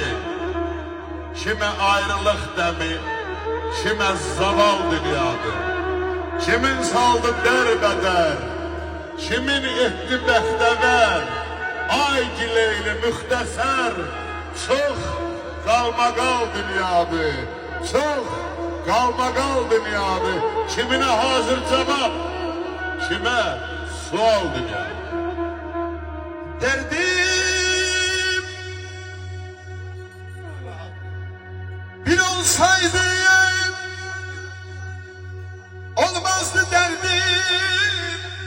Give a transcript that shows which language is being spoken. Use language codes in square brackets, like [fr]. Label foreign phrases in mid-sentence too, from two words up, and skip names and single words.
[az] Kimə ayrılıq dəmi, kimə zaval dünyadır. Kimin saldı dərbədər, kimin etdi bəxtəvər. Ay gileyli müxtəsər, çox qalmaqal dünyadır. Çox qalmaqal dünyadır. [tr] Kimine hazır cevap, kime sual dünyadır. Derdim bir olsaydı olmazdı derdim.